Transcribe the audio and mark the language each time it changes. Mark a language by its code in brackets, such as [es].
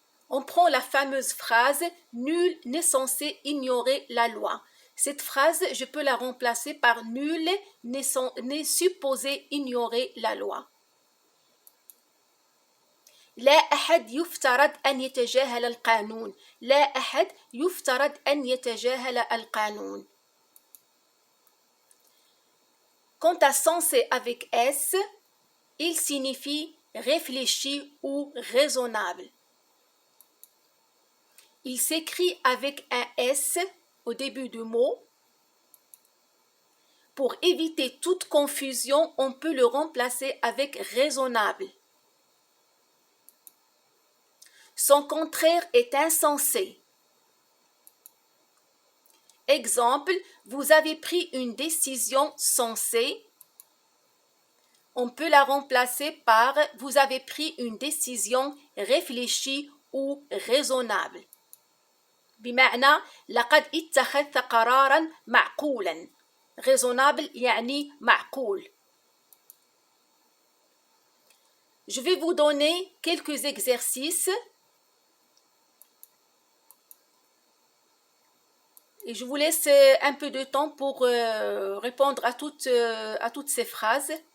[fr] On prend la fameuse phrase « Nul n'est censé ignorer la loi ». Cette phrase, je peux la remplacer par « Nul n'est supposé ignorer la loi ». [ar] لا أحد يفترض أن يتجاهل القانون. لا أحد يفترض أن يتجاهل القانون. [fr] Quant à censé avec S, il signifie réfléchi ou raisonnable. Il s'écrit avec un S au début du mot. Pour éviter toute confusion, on peut le remplacer avec raisonnable. Son contraire est insensé. Exemple, vous avez pris une décision sensée. On peut la remplacer par vous avez pris une décision réfléchie ou raisonnable. [ar] بمعنى لقد اتخذت قرارا معقولا. Raisonnable يعني معقول. [fr] Je vais vous donner quelques exercices et je vous laisse un peu de temps pour répondre à toutes ces phrases.